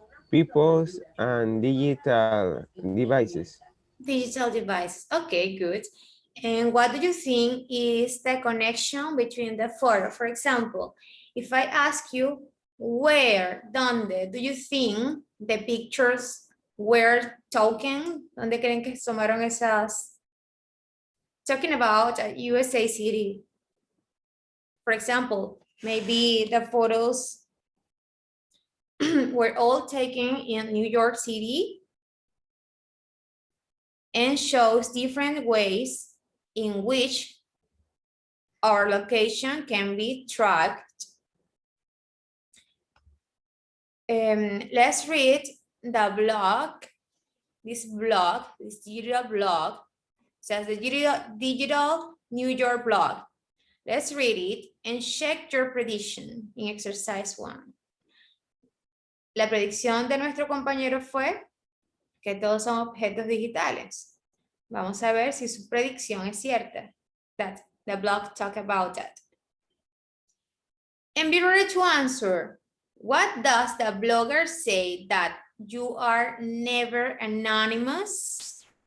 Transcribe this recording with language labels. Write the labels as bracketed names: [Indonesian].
[English] Peoples and digital devices. Digital devices. Okay, good. And what do you think is the connection between the photo? For example, if I ask you, where, donde, do you think the pictures were taken? [Spanish] ¿Dónde creen que tomaron esas? [English] Talking about a USA city. For example, maybe the photos were all taken in New York City and shows different ways in which our location can be tracked. Let's read the blog, this digital blog, says the digital New York blog. Let's read it and check your prediction in exercise 1. [Spanish] La predicción de nuestro compañero fue que todos son objetos digitales. Vamos a ver si su predicción es cierta. [English] That the blog talk about that. And be ready to answer. What does the blogger say that you are never anonymous?